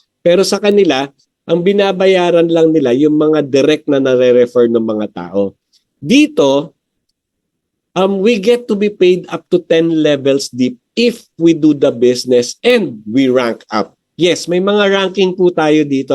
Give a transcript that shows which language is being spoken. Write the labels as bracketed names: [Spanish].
[Filipino] Pero sa kanila, ang binabayaran lang nila yung mga direct na nare-refer ng mga tao. Dito, [English] we get to be paid up to 10 levels deep if we do the business and we rank up. [Filipino] Yes, may mga ranking po tayo dito.